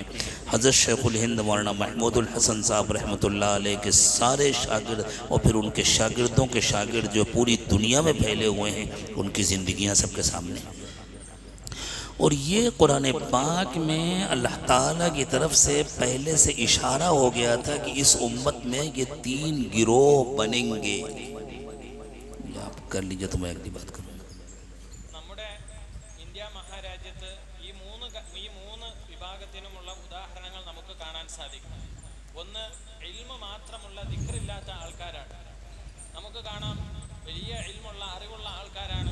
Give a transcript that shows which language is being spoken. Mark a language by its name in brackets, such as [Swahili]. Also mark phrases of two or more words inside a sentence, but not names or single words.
[Urdu] حضرت شیخ الہند مولانا محمود الحسن صاحب رحمۃ اللہ علیہ کے سارے شاگرد اور پھر ان کے شاگردوں کے شاگرد جو پوری دنیا میں پھیلے ہوئے ہیں، ان کی زندگیاں سب کے سامنے. اور یہ قرآن پاک میں اللہ تعالیٰ کی طرف سے پہلے سے اشارہ ہو گیا تھا کہ اس امت میں یہ 3 گروہ بنیں گے. یہ آپ کر لیجئے تو میں اگلی بات کروں. [Malayalam] നമ്മുടെ ഇന്ത്യ മഹാരാജ്യത്ത് ഈ മൂന്ന് വിഭാഗത്തിനുമുള്ള ഉദാഹരണങ്ങൾ നമുക്ക് കാണാൻ സാധിക്കും. ഒന്ന്, ഇൽമ മാത്രമുള്ള ദിക്റില്ലാത്ത ആൾക്കാരാണ്. നമുക്ക് കാണാം വലിയ ഇൽമുള്ള അറിവുള്ള ആൾക്കാരാണ്.